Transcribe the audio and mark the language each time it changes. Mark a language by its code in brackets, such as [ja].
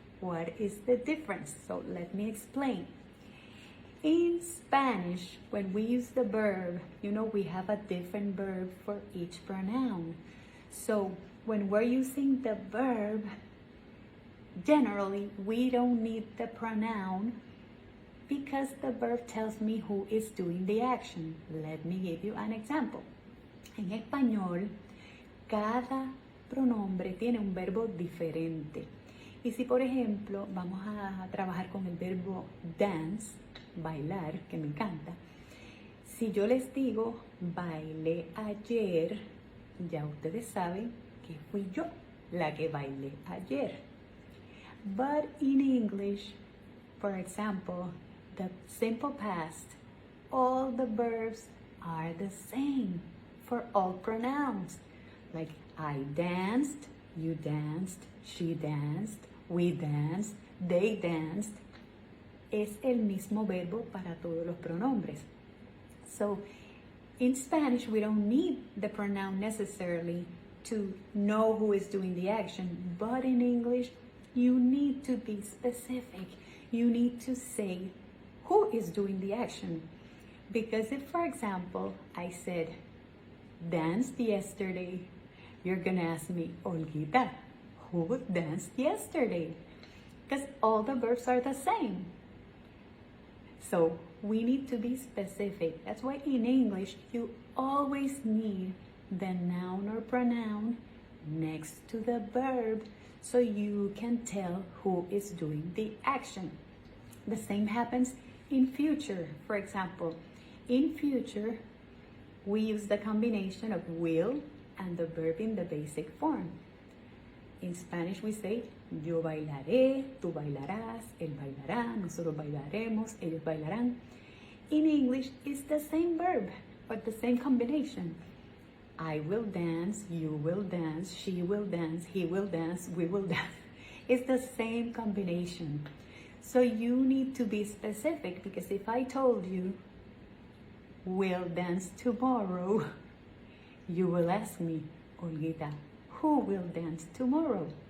[en] What is the difference? So let me explain. In Spanish, when we use the verb, we have a different verb for each pronoun. So when we're using the verb, generally we don't need the pronoun because the verb tells me who is doing the action. Let me give you an example. [es] En español, cada pronombre tiene un verbo diferente. Y si, por ejemplo, vamos a trabajar con el verbo dance, bailar, que me encanta. Si yo les digo bailé ayer, ya ustedes saben que fui yo la que bailé ayer. [en] But in English, for example, the simple past, all the verbs are the same for all pronouns. Like I danced, you danced, she danced, we danced, they danced. [es] Es el mismo verbo para todos los pronombres. [en] So, in Spanish, we don't need the pronoun necessarily to know who is doing the action, but in English, you need to be specific. You need to say who is doing the action. Because if, for example, I said, danced yesterday, you're gonna ask me, Olguita, who danced yesterday? Because all the verbs are the same. So we need to be specific. That's why in English, you always need the noun or pronoun next to the verb so you can tell who is doing the action. The same happens in future. For example, in future, we use the combination of will and the verb in the basic form. In Spanish we say, [es] yo bailaré, tú bailarás, él bailará, nosotros bailaremos, ellos bailarán. [en] In English, it's the same verb, but the same combination. I will dance, you will dance, she will dance, he will dance, we will dance. It's the same combination. So you need to be specific, because if I told you, we'll dance tomorrow, you will ask me, Olguita, who will dance tomorrow?